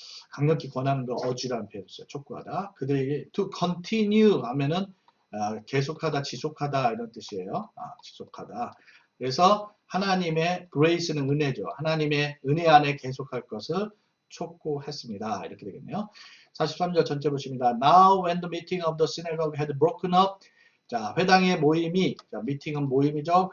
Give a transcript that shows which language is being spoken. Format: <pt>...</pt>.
<ko>강력히 권하는 거 urge라는 표현을 써요. 촉구하다. 그들에게</ko> <en>to continue</en> <ko>하면은 계속하다, 지속하다 이런 뜻이에요. 지속하다. 그래서 하나님의 grace는 은혜죠. 하나님의 은혜 안에 계속할 것을 촉구했습니다. 이렇게 되겠네요. 43절 전체 보십니다.</ko> <en>Now when the meeting of the synagogue had broken up.</en> <ko>자, 회당의 모임이, 미팅은 모임이죠.</ko>